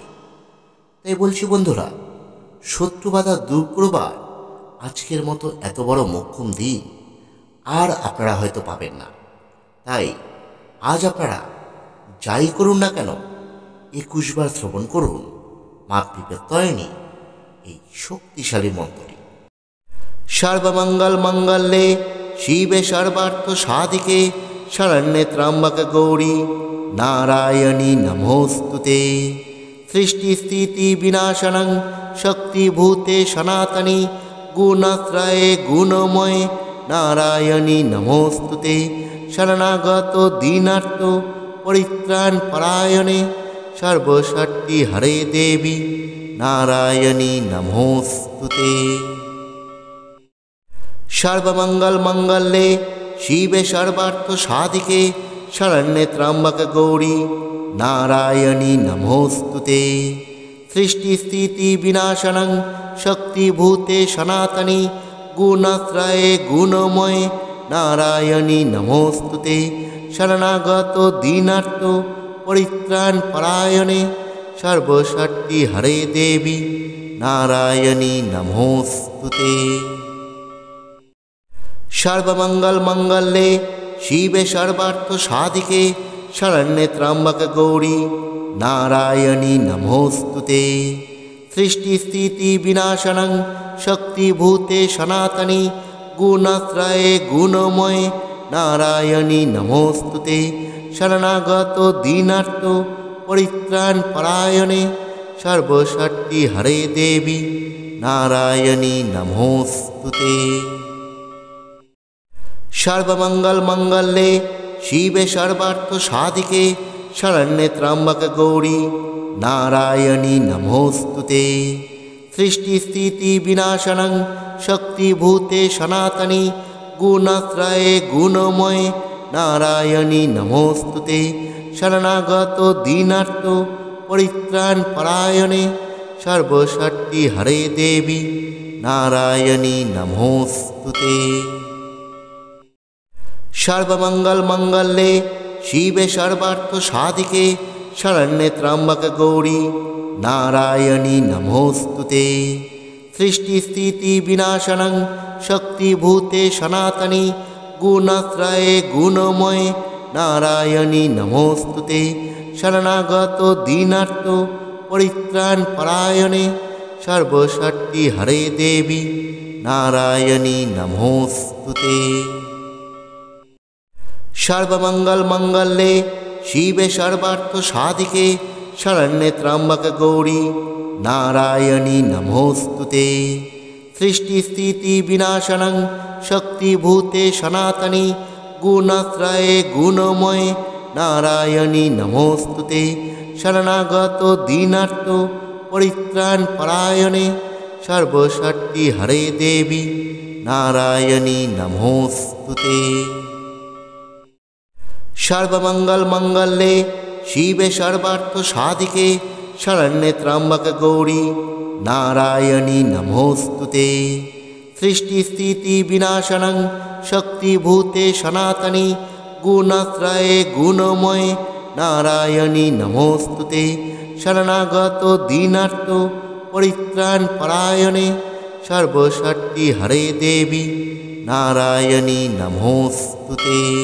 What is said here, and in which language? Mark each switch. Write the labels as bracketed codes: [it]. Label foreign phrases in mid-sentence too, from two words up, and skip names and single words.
[bn] তাই বলছি বন্ধুরা, শত্রু বাধা দূর করবার আজকের মতো এত বড় মোক্ষম দিন আর আপনারা হয়তো পাবেন না। তাই আজ আপনারা যাই করুন না কেন ২১ বার শ্রবণ করুন মা বিপত্তারিণী এই শক্তিশালী মন্ত্রটি। [sa] সর্বমঙ্গল মঙ্গলে শিবে সর্বার্থ সাধিকে শরণ্যে ত্র্যম্বকে গৌরী নারায়ণী নমোস্তুতে। সৃষ্টি স্থিতি বিনাশনং শক্তিভূতে সনাতনী গুণাশ্রয়ে গুণময়ে নারায়ণী নমোস্তুতে। শরণাগত দীনার্থ পরিত্রাণ পরায়ণে সর্বশক্তি হরে দেবী নারায়ণী নমোস্তুতে। সর্বমঙ্গল মঙ্গলে শিবে সর্বার্থ সাধিকে শরণ্যে ত্র্যম্বকে গৌরী নারায়ণী নমোস্তুতে। সৃষ্টি স্থিতি বিনাশনং শক্তিভূতে সনাতনী গুণাশ্রয়ে গুণময়ে নারায়ণী নমোস্তুতে। শরণাগত দীনার্থ পরিত্রাণ পরায়ণে সর্বশক্তি হরে দেবী নারায়ণী নমোস্তুতে। সর্বমঙ্গল মঙ্গলে শিবে সর্বার্থ সাধিকে শরণ্যে ত্র্যম্বকে গৌরী নারায়ণী নমোস্তুতে। সৃষ্টি স্থিতি বিনাশনং শক্তিভূতে সনাতনী গুণাশ্রয়ে গুণময়ে নারায়ণী নমোস্তুতে। শরণাগত দীনার্থ পরিত্রাণ পরায়ণে সর্বশক্তি হরে দেবী নারায়ণী নমোস্তুতে। সর্বমঙ্গল মঙ্গলে শিবে সর্বার্থ সাধিকে শরণ্যে ত্র্যম্বকে গৌরী নারায়ণী নমোস্তুতে। সৃষ্টি স্থিতি বিনাশনং শক্তিভূতে সনাতনী গুণাশ্রয়ে গুণময়ে নারায়ণী নমোস্তুতে। শরণাগত দীনার্থ পরিত্রাণ পরায়ণে সর্বশক্তি হরে দেবী নারায়ণী নমোস্তুতে। সর্বমঙ্গল মঙ্গলে শিবে সর্বার্থ সাধিকে শরণ্যে ত্র্যম্বকে গৌরী নারায়ণী নমোস্তুতে। সৃষ্টি স্থিতি বিনাশনং শক্তিভূতে সনাতনী গুণাশ্রয়ে গুণময়ে নারায়ণী নমোস্তুতে। শরণাগত দীনার্থ পরিত্রাণ পরায়ণে সর্বশক্তি হরে দেবী নারায়ণী নমোস্তুতে। সর্বমঙ্গল মঙ্গলে শিবে সর্বার্থ সাধিকে শরণ্যে ত্র্যম্বকে গৌরী নারায়ণী নমোস্তুতে। সৃষ্টি স্থিতি বিনাশনং শক্তিভূতে সনাতনী গুণাশ্রয়ে গুণময়ে নারায়ণী নমোস্তুতে। শরণাগত দীনার্থ পরিত্রাণ পরায়ণে সর্বশক্তি হরে দেবী নারায়ণী নমোস্তুতে। সর্বমঙ্গল মঙ্গলে শিবে সর্বার্থ সাধিকে শরণ্যে ত্র্যম্বকে গৌরী নারায়ণী নমোস্তুতে। সৃষ্টি স্থিতি বিনাশনং शक्तिभूते सनातनी गुणत्रये गुणमये नारायणी नमोस्तुते शरणागत दीनार्थ परित्राण परायणे सर्वशक्ति हरे देवी नारायणी नमोस्तुते।